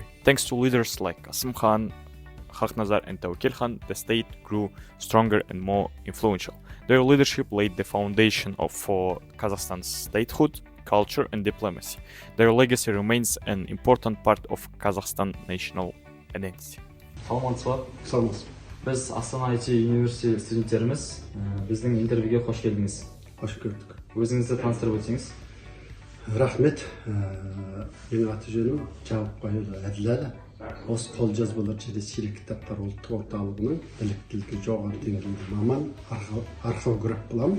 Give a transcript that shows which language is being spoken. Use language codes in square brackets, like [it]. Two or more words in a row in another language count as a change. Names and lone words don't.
[en] Thanks to leaders like Qasim Khan, Khaknazar and Tawakkil Khan, the state grew stronger and more influential. Their leadership laid the foundation for Kazakhstan's statehood, culture and diplomacy. Their legacy remains an important part of Kazakhstan national identity. [kk] Саламатсыздар. Біз Астана IT университеті студенттеріміз. Біздің интервьюге қош келдіңіз. Қош көрдік. Өзіңізді таныстырып өтсеңіз. Рахмет. Менің аты-жөнім Жауапбайұлы Әділәлі. Осы қолжазбалар және сирек кітаптар ұлттық орталығының біліктілігі жоғары деңгейде маман, археограф боламын.